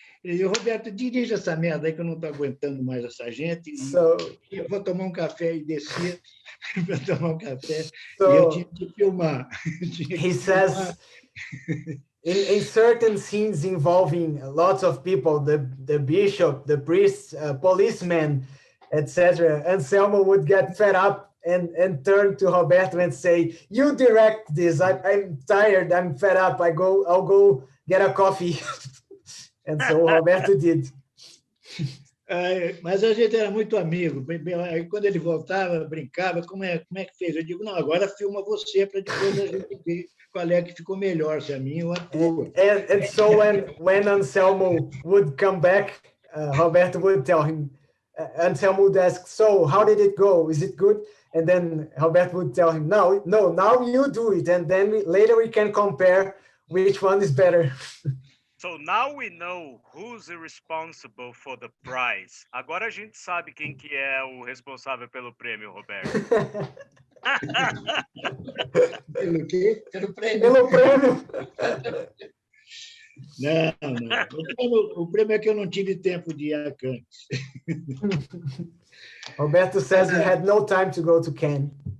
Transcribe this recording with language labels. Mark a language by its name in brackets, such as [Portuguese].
[Portuguese] Ele disse, Roberto, dirija essa merda aí que eu não estou aguentando mais essa gente. E eu vou tomar um café e descer para tomar um café. E eu tinha que filmar. [English] He says, in certain scenes involving lots of people, the bishop, the priest, policemen, etc., Anselmo would get fed up and turn to Roberto and say, "You direct this. I'm tired. I'm fed up. I'll go get a coffee." And so Roberto did. [Portuguese] Mas a gente era muito amigo. Aí, quando ele voltava, brincava, como é que fez? Eu digo, não, agora filma você para depois a gente ver qual é que ficou melhor, se a minha ou a tua. [English] And so when Anselmo would come back, Roberto would tell him, Anselmo would ask, "So how did it go? Is it good?" And then Roberto would tell him, no, now you do it. And then later we can compare which one is better. So now we know who's responsible for the prize. [Portuguese] Agora a gente sabe quem que é o responsável pelo prêmio, Roberto. Pelo quê? Pelo prêmio. Pelo prêmio. Não. O prêmio é que eu não tive tempo de ir a Cannes. [English] Roberto says he had no time to go to Cannes.